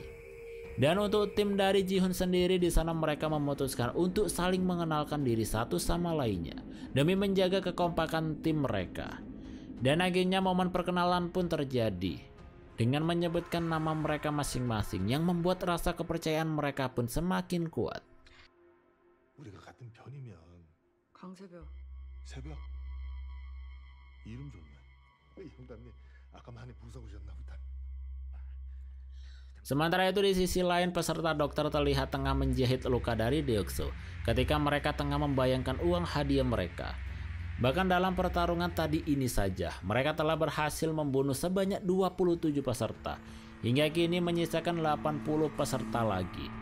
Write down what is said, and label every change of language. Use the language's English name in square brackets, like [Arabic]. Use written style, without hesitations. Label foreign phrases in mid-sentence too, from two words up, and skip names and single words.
[Indonesian] Dan untuk tim dari Ji-hoon sendiri, di sana mereka memutuskan untuk saling mengenalkan diri satu sama lainnya demi menjaga kekompakan tim mereka. Dan akhirnya momen perkenalan pun terjadi dengan menyebutkan nama mereka masing-masing yang membuat rasa kepercayaan mereka pun semakin kuat. [Korean] 우리가 같은 편이면 강세벽. 새벽 이름 좋네. 형답님 아까 많이 부서우셨나 보다. [Indonesian] Sementara itu di sisi lain peserta dokter terlihat tengah menjahit luka dari Deokso ketika mereka tengah membayangkan uang hadiah mereka. Bahkan dalam pertarungan tadi ini saja mereka telah berhasil membunuh sebanyak 27 peserta, hingga kini menyisakan 80 peserta lagi.